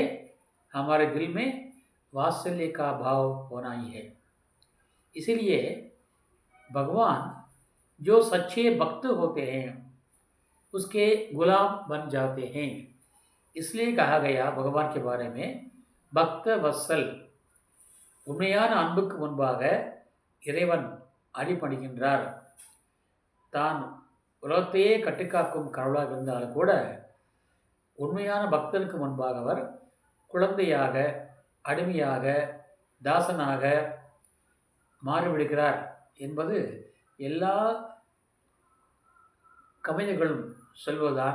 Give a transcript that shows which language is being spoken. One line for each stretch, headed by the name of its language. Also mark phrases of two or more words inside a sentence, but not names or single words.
Hindi: हमारे दिल में वात्सल्य का भाव होना ही है. इसीलिए भगवान जो सच्चे भक्त होते हैं उसके गुलाम बन जाते हैं. इसलिए कहा गया भगवान के बारे में भक्त वत्सल.
Tamil: உண்மையான அன்புக்கு முன்பாக இறைவன் அடிபணிகின்றார். தான் உலகத்தையே கட்டிக்காக்கும் கடவுளாக இருந்தாலும் கூட உண்மையான பக்தனுக்கு முன்பாக அவர் குழந்தையாக, அடிமையாக, தாசனாக மாறிவிடுகிறார் என்பது எல்லா கவிஞர்களும் சொல்வதுதான்.